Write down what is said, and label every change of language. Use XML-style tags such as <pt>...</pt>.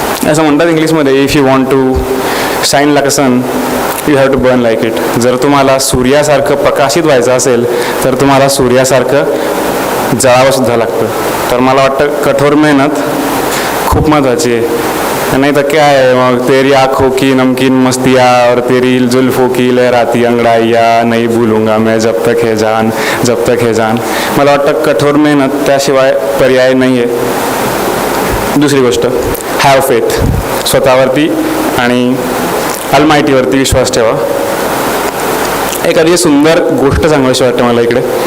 <mr>असं म्हणतात इंग्लिशमध्ये,</mr> <en>If you want to shine like a sun you have to burn like it.</en> <mr>जर तुम्हाला सूर्यासारखं प्रकाशित व्हायचं असेल तर तुम्हाला सूर्यासारखं जळावंसुद्धा लागतं. तर मला वाटतं कठोर मेहनत खूप महत्त्वाची आहे.</mr> <hi>नहीं तो क्या है, मग तेरी आँखों की नमकीन मस्तियाँ और तेरी जुल्फों की लहराती अंगड़ाइयाँ नहीं भूलूंगा मैं जब तक है जान, जब तक है जान.</hi> <mr>मला वाटतं कठोर मेहनत त्याशिवाय पर्याय नाही आहे. दुसरी गोष्ट,</mr> <en>have faith,</en> <mr>स्वतःवरती आणि अलमायटीवरती विश्वास ठेवा. एखादी सुंदर गोष्ट सांगायची वाटतं मला इकडे.</mr>